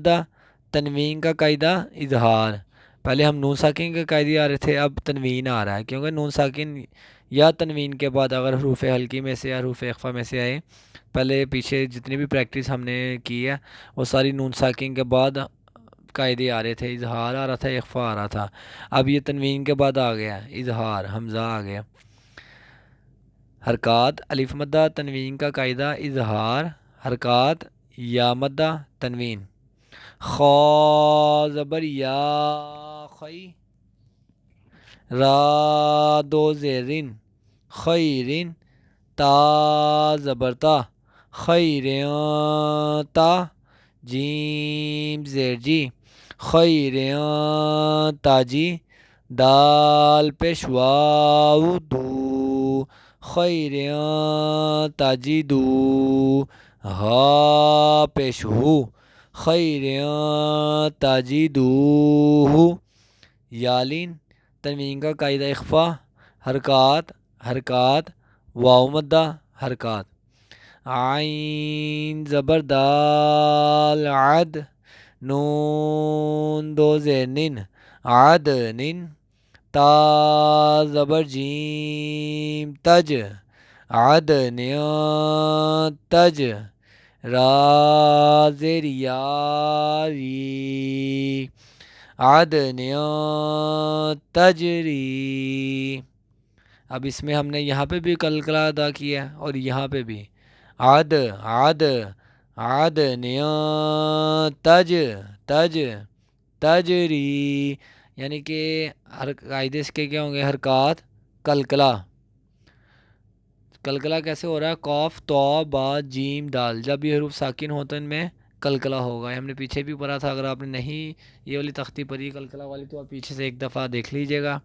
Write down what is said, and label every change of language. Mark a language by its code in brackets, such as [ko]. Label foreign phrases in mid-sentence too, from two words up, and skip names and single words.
[ur] تنوین کا قاعدہ اظہار، پہلے ہم نون ساکن کے قاعدے آ رہے تھے، اب تنوین آ رہا ہے، کیونکہ نون ساکن یا تنوین کے بعد اگر حروف حلقی میں سے یا حروف اخفا میں سے آئے، پہلے پیچھے جتنی بھی پریکٹس ہم نے کی ہے وہ ساری نون ساکن کے بعد قاعدے آ رہے تھے، اظہار آ رہا تھا، اخفا آ رہا تھا۔ اب یہ تنوین کے بعد آ گیا اظہار، حمزہ آ گیا۔ حرکات الف مدہ تنوین کا قاعدہ اظہار، حرکات یا مدہ تنوین۔ خا زبر یا خی، را دو زیرین خیرین، تا زبر تا خیرین تا، جیم زیر جی خیرین تاجی، دال پیش واو دو خیرین تاجی دو، ہا پیش ہو خیرین تاجی دو ہو۔ یالین تنوین کا قاعدہ اخفا، حرکات حرکات، واو مدہ حرکات۔ عین زبر دال عد، نون دو زیر نن عدنن، تا زبر جیم تج عدن تج، را زیر یاری [ar] عدن تجری۔ [ur] اب اس میں ہم نے یہاں پہ بھی قلقلہ ادا کیا اور یہاں پہ بھی [ar] عد عد عدن تج تج تجری، [ur] یعنی کہ ہر قاعدے اس کے کیا ہوں گے؟ حرکات قلقلہ۔ قلقلہ کیسے ہو رہا ہے؟ قاف تو با جیم دال، جب یہ حروف ساکن ہوتے ہیں ان میں قلقلہ ہوگا۔ ہم نے پیچھے بھی پڑھا تھا، اگر آپ نے نہیں یہ والی تختی پڑھی قلقلہ والی تو آپ پیچھے سے ایک دفعہ دیکھ لیجئے گا۔